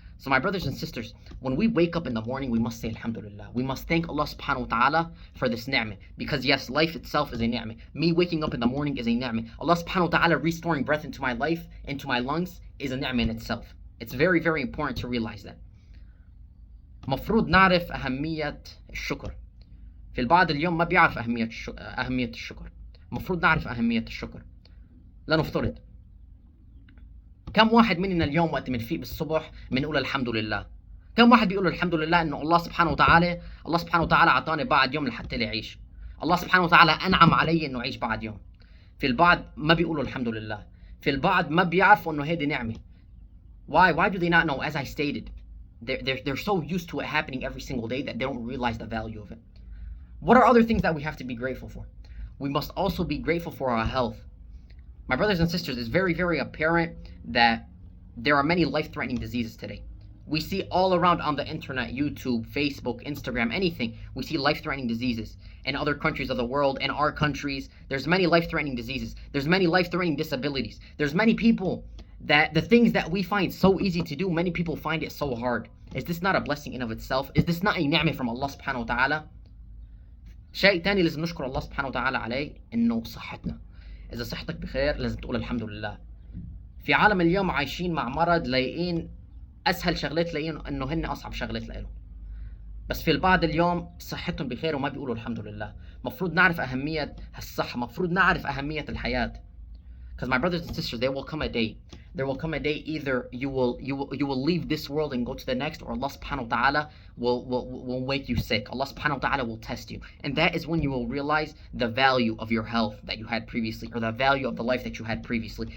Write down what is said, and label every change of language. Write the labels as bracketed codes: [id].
[en] So my brothers and sisters, when we wake up in the morning, we must say Alhamdulillah. We must thank Allah subhanahu wa ta'ala for this ni'mah. Because yes, life itself is a ni'mah. Me waking up in the morning is a ni'mah. Allah subhanahu wa ta'ala restoring breath into my life, into my lungs, is a ni'mah in itself. It's very, very important to realize that. [ar] مفروض نعرف أهمية الشكر. في البعض اليوم ما بيعرف أهمية الشكر. مفروض نعرف أهمية الشكر. لنفترض كم واحد مننا اليوم وقت بنفيق بالصبح بنقول الحمد لله؟ كم واحد بيقول الحمد لله انه الله سبحانه وتعالى اعطاني بعد يوم لحتى لي اعيش. الله سبحانه وتعالى انعم علي انه اعيش بعد يوم. في البعض ما بيقولوا الحمد لله. في البعض ما بيعرفوا انه هيدي نعمة. [en] Why do they not know? As I stated, they're so used to it happening every single day that they don't realize the value of it. What are other things that we have to be grateful for? We must also be grateful for our health. My brothers and sisters, it's very, very apparent that there are many life-threatening diseases today. We see all around on the internet, YouTube, Facebook, Instagram, anything. We see life-threatening diseases in other countries of the world, in our countries. There's many life-threatening diseases. There's many life-threatening disabilities. There's many people that the things that we find so easy to do, many people find it so hard. Is this not a blessing in of itself? Is this not a ni'mah from Allah subhanahu wa ta'ala? [ar] شيء تاني لازم نشكر الله سبحانه وتعالى عليه إنه صحتنا. إذا صحتك بخير لازم تقول الحمد لله. في عالم اليوم عايشين مع مرض لاقيين أسهل شغلات لاقيين إنه هن أصعب شغلات لإلهم. بس في البعض اليوم صحتهم بخير وما بيقولوا الحمد لله. مفروض نعرف أهمية هالصحة. مفروض نعرف أهمية الحياة. [en] Because my brothers and sisters, there will come a day either you will leave this world and go to the next, or Allah subhanahu wa ta'ala will make you sick. Allah subhanahu wa ta'ala will test you. And that is when you will realize the value of your health that you had previously, or the value of the life that you had previously.